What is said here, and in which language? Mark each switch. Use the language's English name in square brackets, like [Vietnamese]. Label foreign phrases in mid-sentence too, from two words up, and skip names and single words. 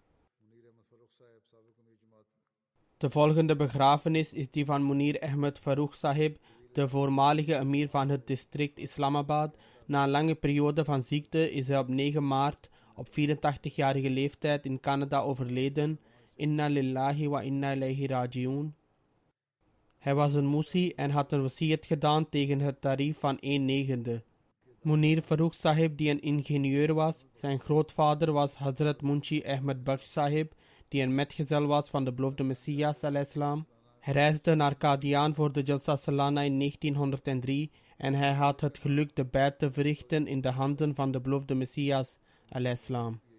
[Dutch] De volgende begrafenis is die van Munir Ahmed Farooq Sahib, de voormalige emir van het district Islamabad. Na een lange periode van ziekte is hij op 9 maart op 84-jarige leeftijd in Canada overleden. [Arabic] إنا لله وإنا إليه راجعون. [Dutch] Hij was een musi en had een wasiyat gedaan tegen het tarief van 1/9. Munir Farooq Sahib, die een ingenieur was, zijn grootvader was Hazrat Munshi Ahmed Baksh Sahib, die een metgezel was van de beloofde Messias alayhissalam. Hij reisde naar Qadian voor de Jalsa Salana in 1903 en hij had het geluk de beit te verrichten in de handen van de beloofde Messias alayhissalam.